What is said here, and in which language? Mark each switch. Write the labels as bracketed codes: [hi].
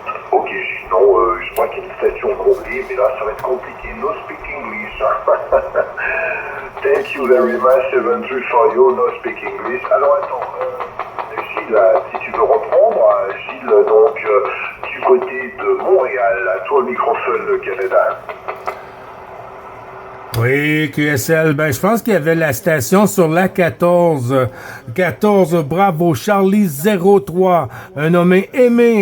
[fr] Ok, Gilles, non, je crois qu'il y a une station comblée, mais là, ça va être compliqué. [en] No speak English. Thank you very much, 73 for you, no speak English. [fr] Alors attends, Gilles, si tu veux reprendre, Gilles, donc du côté de Montréal, toi le microphone Canada. Oui, QSL, je pense qu'il y avait la station sur la 14. 14, bravo, Charlie 03, un nommé Aimé.